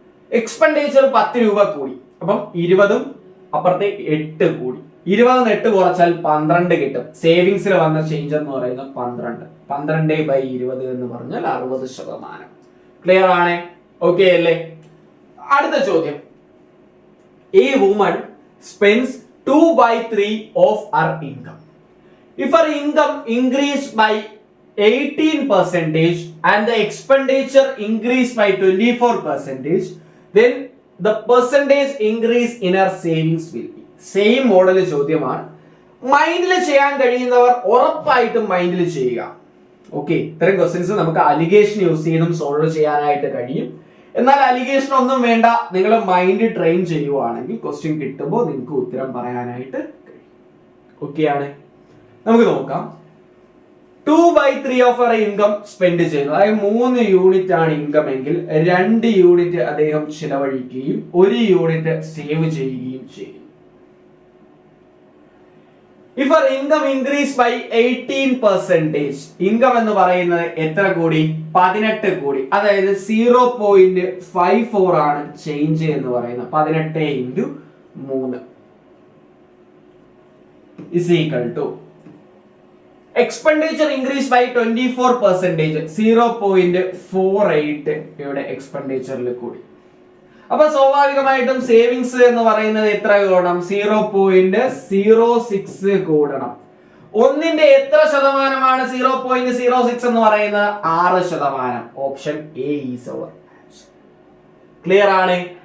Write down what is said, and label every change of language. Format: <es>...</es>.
<ml>Expenditure 10 രൂപ കൂടി, അപ്പം 20ഉം അപ്പുറത്തെ 8 കൂടി. 20 8 കുറച്ചാൽ 12 കിട്ടും. സേവിങ്സിൽ വന്ന ചേഞ്ച് എന്ന് പറയുന്നത് 12/20 എന്ന് പറഞ്ഞാൽ 60%. ക്ലിയർ ആണ്? ഓക്കെ അല്ലേ? അടുത്ത ചോദ്യം.</ml> <en>A woman spends 2/3 of her income. If her income increased by 18% and the expenditure increased by 24%, then the percentage increase in her savings will be.</en> <ml>Same model ചോദ്യമാണ്. മൈൻഡിൽ ചെയ്യാൻ കഴിയുന്നവർ ഉറപ്പായിട്ടും മൈൻഡിൽ ചെയ്യുക. ഓക്കെ, ഇത്തരം ക്വസ്റ്റ്യൻസ് നമുക്ക് അലിഗേഷൻ യൂസ് ചെയ്തും സോൾവ് ചെയ്യാനായിട്ട് കഴിയും. എന്നാൽ അലിഗേഷൻ ഒന്നും വേണ്ട, നിങ്ങൾ മൈൻഡ് ട്രെയിൻ ചെയ്യുവാണെങ്കിൽ ക്വസ്റ്റ്യൻ കിട്ടുമ്പോൾ നിങ്ങൾക്ക് ഉത്തരം പറയാനായിട്ട് കഴിയും. ഓക്കെ ആണ്? നമുക്ക് നോക്കാം. 2/3 ഓഫ് അവർ ഇൻകം സ്പെൻഡ് ചെയ്യുന്നു. അതായത് 3 യൂണിറ്റ് ആണ് ഇൻകം എങ്കിൽ 2 യൂണിറ്റ് അദ്ദേഹം ചിലവഴിക്കുകയും 1 യൂണിറ്റ് സേവ് ചെയ്യുകയും ചെയ്യും.</ml> <en>If our income increase by 18%,</en> <ml>income എന്ന് പറയുന്നത് എത്ര കൂടി? 18 കൂടി. അതായത് 0.54 ആണ് ചേഞ്ച് എന്ന് പറയുന്നത്.</ml> <en>18 × 3 is equal to expenditure increase by 24%, 0.48</en> <ml>ഇവിടെ എക്സ്പെൻഡിച്ചറിൽ കൂടി. അപ്പൊ സ്വാഭാവികമായിട്ടും സേവിങ്സ് എന്ന് പറയുന്നത് എത്ര കൂടണം? 0.06 കൂടണം. ഒന്നിന്റെ എത്ര ശതമാനമാണ് 0.06 എന്ന് പറയുന്നത്?</ml> <en>6%. Option A is our answer.</en> <ml>Clear ആണ്?</ml>